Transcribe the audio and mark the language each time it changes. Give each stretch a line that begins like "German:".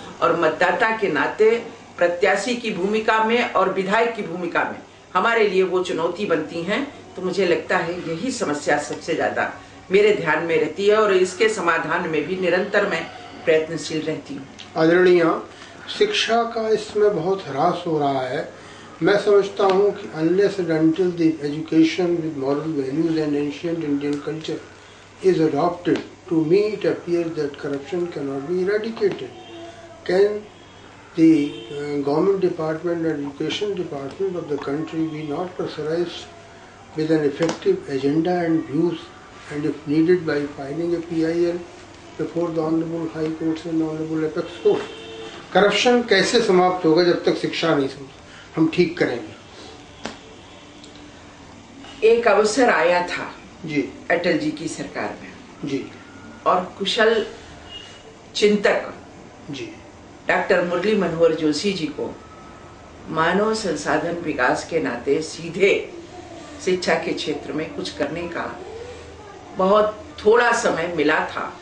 Hindi: और मतदाता के नाते प्रत्याशी की भूमिका में और विधायक की भूमिका में हमारे लिए वो चुनौती बनती हैं। तो मुझे लगता है यही समस्या सबसे ज्यादा मेरे ध्यान में रहती है, और इसके समाधान में भी निरंतर मैं प्रयत्नशील रहती हूँ। आदरणीय, शिक्षा का इसमें बहुत ह्रास हो रहा है। मैं समझता हूँ कि
English: unless and until the education with moral values and ancient Indian culture is adopted, to me it appears that corruption cannot be eradicated. Can the government department and education department of the country be not pressurized with an effective agenda and views, and if needed by filing a PIL before the Honorable High Courts and Honorable Apex Court?
Hindi: Corruption कैसे समाप्त होगा जब तक शिक्षा नहीं हम ठीक करेंगे? एक अवसर आया था जी अटल जी की सरकार में जी, और कुशल चिंतक जी डॉक्टर मुरली मनोहर जोशी जी को मानव संसाधन विकास के नाते सीधे शिक्षा के क्षेत्र में कुछ करने का बहुत थोड़ा समय मिला था।